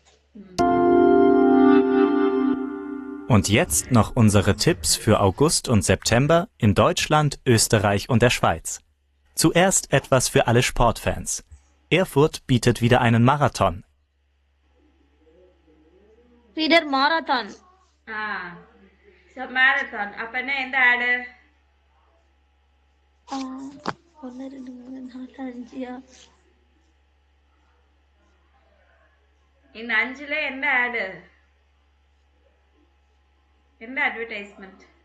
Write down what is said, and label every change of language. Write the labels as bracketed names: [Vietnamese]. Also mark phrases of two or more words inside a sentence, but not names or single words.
[German] Und jetzt noch unsere Tipps für August und September in Deutschland, Österreich und der Schweiz. Zuerst etwas für alle Sportfans. Erfurt bietet wieder einen Marathon. Wieder Marathon. [Tamil] So marathon அப்பனா எந்த ஆடு? 1 2 3 4 5 இந்த 5ல எந்த ஆடு, எந்த அட்வர்டைஸ்மெண்ட்?